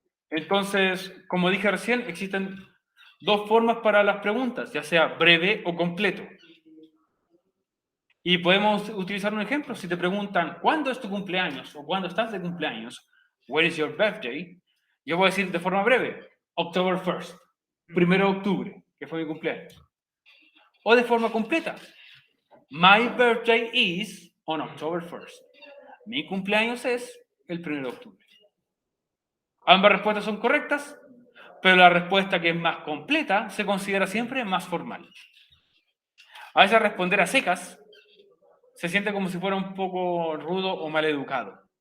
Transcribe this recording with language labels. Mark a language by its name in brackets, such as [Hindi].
[Spanish] Entonces, como dije recién, existen dos formas para las preguntas, ya sea breve o completo. Y podemos utilizar un ejemplo. Si te preguntan, ¿cuándo es tu cumpleaños? O ¿cuándo estás de cumpleaños? [English] Where is your birthday? [Spanish] Yo voy a decir de forma breve, October 1st, 1 de octubre, que fue mi cumpleaños. O de forma completa, [English] my birthday is on October 1st. [Spanish] Mi cumpleaños es el 1 de octubre. Ambas respuestas son correctas, pero la respuesta que es más completa se considera siempre más formal. A veces responder a secas se siente como si fuera un poco rudo o maleducado.